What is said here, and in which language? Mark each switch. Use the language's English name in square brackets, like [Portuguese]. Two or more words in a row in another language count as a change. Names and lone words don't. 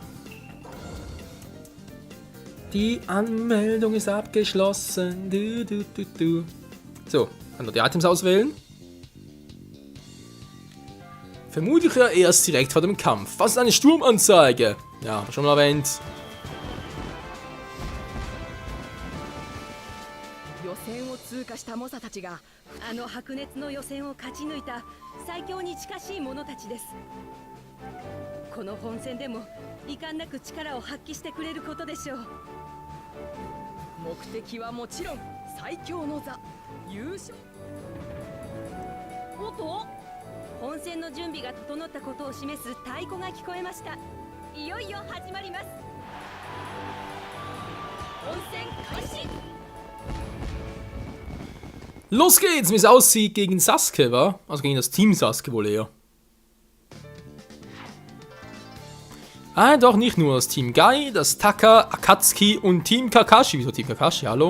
[German] Die Anmeldung ist abgeschlossen. So, kann noch die Items auswählen. Vermutlich ja erst direkt vor dem Kampf. Was ist eine Sturmanzeige? Ja, schon mal erwähnt. [Japanese] 予選を通過した猛者たちがあの白熱の予選を勝ち抜いた最強に近しい者たちです。この本戦でも遺憾なく力を発揮してくれることでしょう。目的はもちろん最強の座優勝。おっと、本戦の準備が整ったことを示す太鼓が聞こえました。いよいよ始まります。本戦開始。 [German] Los geht's, wie es aussieht gegen Sasuke, wa? Also gegen das Team Sasuke wohl eher. Ah, doch, nicht nur das Team Guy, das Taka, Akatsuki und Team Kakashi. Wieso Team Kakashi? Hallo?